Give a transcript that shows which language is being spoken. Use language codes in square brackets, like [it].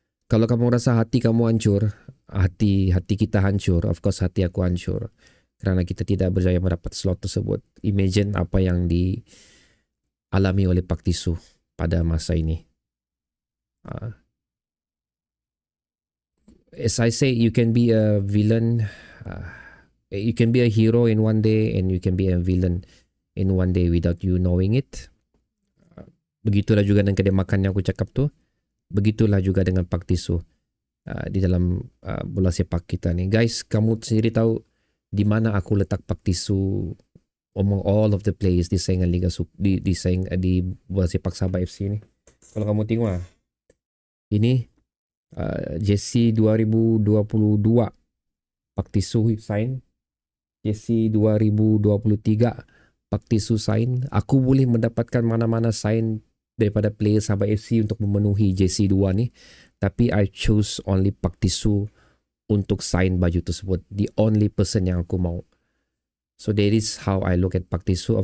[ms] Kalau kamu rasa hati kamu hancur, hati kita hancur, of course hati aku hancur, kerana kita tidak berjaya mendapat slot tersebut. Imagine apa yang dialami oleh Pak Tisu pada masa ini. [en] As I say, you can be a villain, you can be a hero in one day, and you can be a villain in one day without you knowing it. [ms] Begitulah juga dengan kedai makan yang aku cakap tu. Begitulah juga dengan Pak Tisu di dalam bola sepak kita ni. Guys, kamu sendiri tahu di mana aku letak Pak Tisu among all of the players di saingan Liga di bola sepak Sabah FC ni. Kalau kamu tengok ini jersey 2022 Pak Tisu sign, jersey 2023 Pak Tisu sign. Aku boleh mendapatkan mana-mana sign daripada player Sabah FC untuk memenuhi JC2 ni, tapi I choose only Pak Tisu untuk sign baju tersebut. The only person yang aku mau. [en] So that is how I look at Pak Tisu.